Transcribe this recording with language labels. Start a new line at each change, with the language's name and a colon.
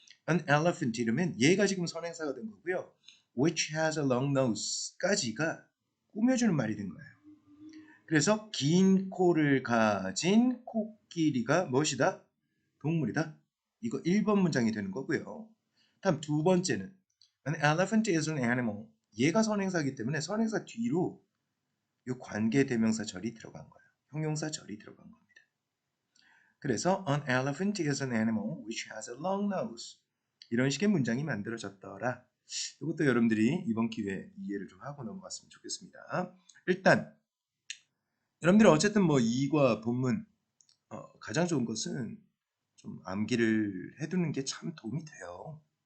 English: An elephant
Korean: 이러면 얘가 지금 선행사가 된 거고요.
English: Which has a long nose
Korean: 까지가 꾸며주는 말이 된 거예요. 그래서 긴 코를 가진 코끼리가 무엇이다? 동물이다. 이거 1번 문장이 되는 거고요. 다음 두 번째는
English: An elephant is an animal.
Korean: 얘가 선행사이기 때문에 선행사 뒤로 이 관계대명사 절이 들어간 거예요. 형용사 절이 들어간 겁니다. 그래서
English: An elephant is an animal which has a long nose.
Korean: 이런 식의 문장이 만들어졌더라. 이것도 여러분들이 이번 기회에 이해를 좀 하고 넘어갔으면 좋겠습니다. 일단 여러분들이 어쨌든 뭐 이과 본문 가장 좋은 것은 좀 암기를 해두는 게 참 도움이 돼요.